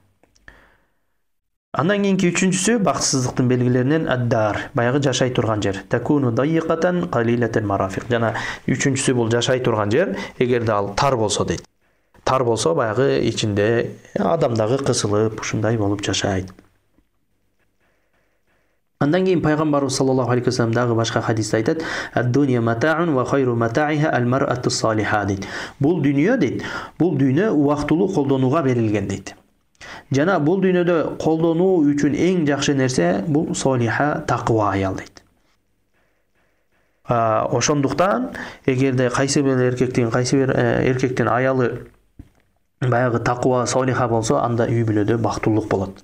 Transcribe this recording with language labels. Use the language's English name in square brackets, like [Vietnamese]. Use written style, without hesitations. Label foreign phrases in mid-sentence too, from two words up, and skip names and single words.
[Kyrgyz] Андан кийинки үчүнчүсү бактысыздыктын белгилеринен аддар, баягы жашай турган жер. [Arabic] تكون ضيقة قليلة المرافق. [Kyrgyz] Жана үчүнчүсү бул жашай турган жер, эгерде ал тар болсо дейт. Тар болсо баягы ичинде адам дагы кысылып, ушундай болуп жашайт. Андан кийин пайгамбарыбыз [Arabic] صلى الله عليه وسلم [Kyrgyz] дагы башка хадисте айтат: [Arabic] "الدنيا متاع وخير متاعها المرأة الصالحة." [Kyrgyz] дейт. Бул дүйнө дейт. Бул дүйнө убактылуу колдонууга берилген дейт. Жана бул дүйнөдө колдонуу үчүн эң жакшы нерсе бул солиха, таква аял дейт. Ошондуктан эгерде кайсы бир эркектин аялы баягы таква, солиха болсо, анда үй бүлөдө бактылуулук болот.